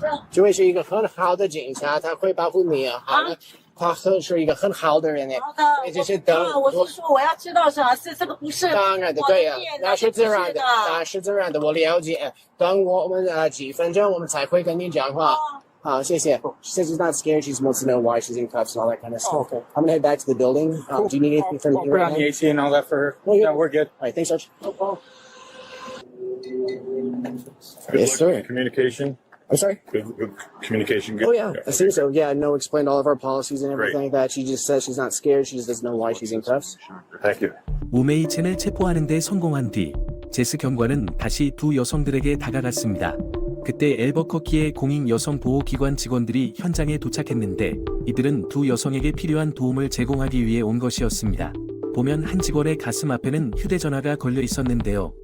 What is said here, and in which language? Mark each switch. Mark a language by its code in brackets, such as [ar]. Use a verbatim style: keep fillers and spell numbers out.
[zh] 这位是一个很好的警察，他会保护你啊。好了。他是一个很好的人呢，好的，所以就是等我是说我要知道啥是这个不是当然的，对呀、啊，那是自然的，那是自然的，我了解。等我们呃几分钟，我们才会跟你讲话。哦、好，谢谢。 [en] She says she's not scared. She wants to know why she's in cuffs and all that kind of stuff. Oh, okay. I'm gonna head back to the building. Um, cool. Do you need anything from me? I'll put on the A C and all that for her. Well, yeah, we're good. All right, thanks, Arch. Oh, oh. Yes, sir. Communication. I'm sorry? Good, good communication. Good. Oh, yeah. I see so. Yeah, no, explained all of our policies and everything like that. She just says she's not scared. She just doesn't know why she's in cuffs. Thank you. [ko] 우메이 첸을 체포하는 데 성공한 뒤 제스 경관은 다시 두 여성들에게 다가갔습니다. 그때 앨버커키의 공익 여성 보호 기관 직원들이 현장에 도착했는데 이들은 두 여성에게 필요한 도움을 제공하기 위해 온 것이었습니다. 보면 한 직원의 가슴 앞에는 휴대전화가 걸려 있었는데요.